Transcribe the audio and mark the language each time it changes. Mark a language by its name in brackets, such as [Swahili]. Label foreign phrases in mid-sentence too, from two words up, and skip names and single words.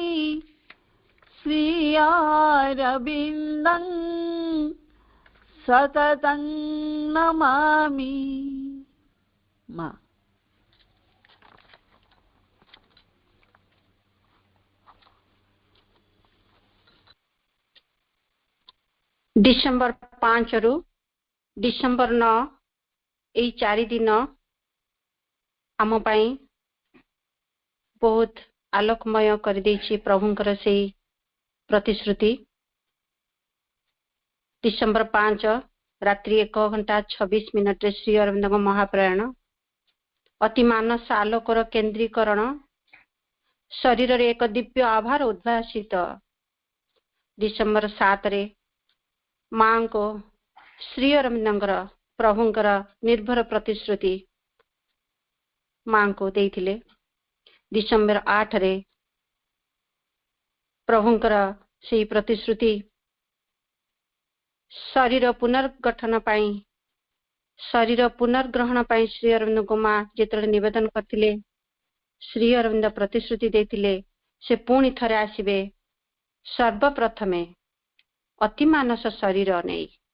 [Sanskrit] श्रीअरविन्दं सततं नमामि। [Odia] माँ। ଡିସେମ୍ବର 5 ରୁ ଡିସେମ୍ବର 9 ଏହି 4 ଦିନ ଆମ ପାଇଁ ବହୁତ ଆଲୋକମୟ କରିଦେଇଛି ପ୍ରଭୁଙ୍କର ସେ ପ୍ରତିଶ୍ରୁତି। ଡିସେମ୍ବର 5 ରାତ୍ରି 1:26 ଶ୍ରୀ ଅରବିନ୍ଦ ମହାପ୍ରୟାଣ ଅତି ମାନସ ଆଲୋକର କେନ୍ଦ୍ରୀକରଣ ଶରୀର ରେ ଏକ ଦିବ୍ୟ ଆଭାର ଉଦ୍ଭାସିତ। ଡିସେମ୍ବର 7 ରେ ମାଁ କୁ ଶ୍ରୀ ଅରବିନ୍ଦର ପ୍ରଭୁଙ୍କର ନିର୍ଭର ପ୍ରତିଶ୍ରୁତି ମାଁ କୁ ଦେଇଥିଲେ। ଡିସେମ୍ବର 8 ରେ ପ୍ରଭୁଙ୍କର ସେ ପ୍ରତିଶ୍ରୁତି ଶରୀର ପୁନର୍ଗଠନ ପାଇଁ ଶରୀର ପୁନର୍ଗ୍ରହଣ ପାଇଁ ଶ୍ରୀ ଅରବିନ୍ଦ କୁ ମାଁ ଯେତେବେଳେ ନିବେଦନ କରିଥିଲେ ଶ୍ରୀ ଅରବିନ୍ଦ ପ୍ରତିଶ୍ରୁତି ଦେଇଥିଲେ ସେ ପୁଣି ଥରେ ଆସିବେ ସର୍ବପ୍ରଥମେ ଅତି ମାନସ ଶରୀର ନାହିଁ।